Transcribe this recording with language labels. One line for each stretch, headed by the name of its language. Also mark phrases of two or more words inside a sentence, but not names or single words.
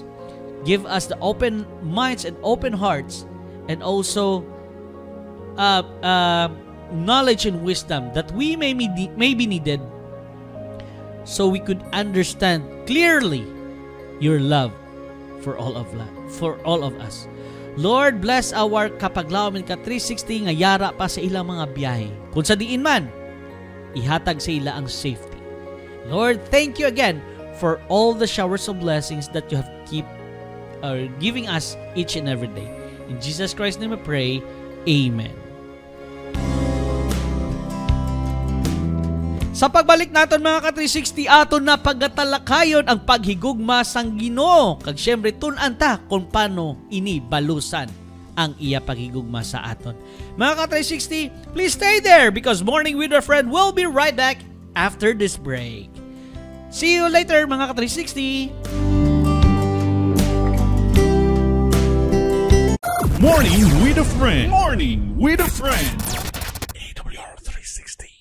English: Give us the open minds and open hearts, and also knowledge and wisdom that we may be needed, so we could understand clearly your love for all of us. Lord, bless our
Hiligaynon: kapaglaom and Ka360 nga yara pa sa ilang mga biyahe. Kung sa diin man, ihatag sa ila ang safety.
English: Lord, thank you again for all the showers of blessings that you have giving us each and every day. In Jesus Christ's name I pray, Amen.
Hiligaynon: Sa pagbalik naton mga Ka360, aton na pagatalakayon ang paghigugma sang Ginoo. Kag syempre tun-an ta kung paano ini balusan ang iya paghigugma sa aton. Mga Ka360,
English: please stay there because Morning with a Friend will be right back after this break. See you later
Hiligaynon: mga Ka360.
English: Morning with a Friend. Morning with a Friend. AWR 360.